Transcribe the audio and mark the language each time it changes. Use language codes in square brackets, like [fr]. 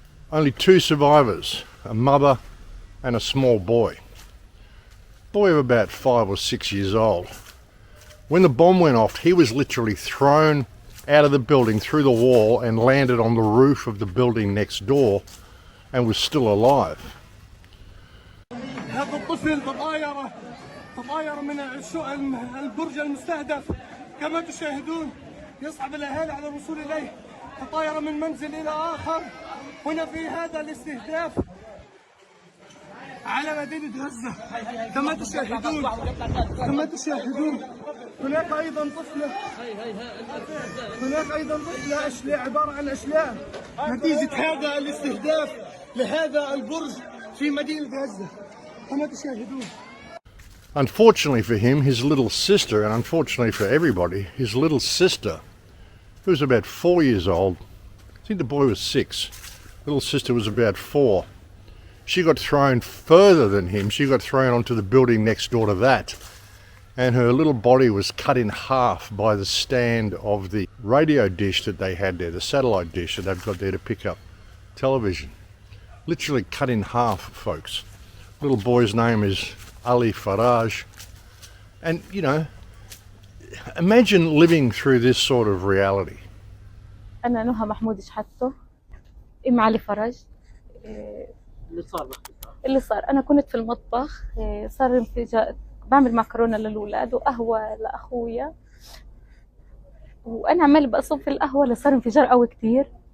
[en] Only 2 survivors, a mother and a small boy. Boy of about 5 or 6 years old. When the bomb went off, he was literally thrown out of the building through the wall and landed on the roof of the building next door and was still alive. [ar] هذا الطفل تطاير من البرج المستهدف كما تشاهدون. يصعب الأهالي على الوصول إليه. تطاير من منزل إلى آخر هنا في هذا الاستهداف على مدينة غزة كما تشاهدون. هناك أيضا طفلة أشلاء عبارة عن أشلاء نتيجة هذا الاستهداف لهذا البرج في مدينة غزة كما تشاهدون. [en] Unfortunately for him, his little sister, and unfortunately for everybody, his little sister, who was about 4 years old, I think the boy was 6, little sister was about 4. She got thrown further than him. She got thrown onto the building next door to that. And her little body was cut in half by the stand of the radio dish that they had there, the satellite dish that they've got there to pick up television. Literally cut in half, folks. Little boy's name is Ali Faraj. And, you know, imagine living through this sort of reality. [ar] أنا نهى محمود شحته أم علي فرج. اللي صار أنا كنت في المطبخ، صار انفجار، بعمل معكرونة للأولاد وقهوة لأخويا، وأنا عمال بصب في القهوة صار انفجار قوي كتير.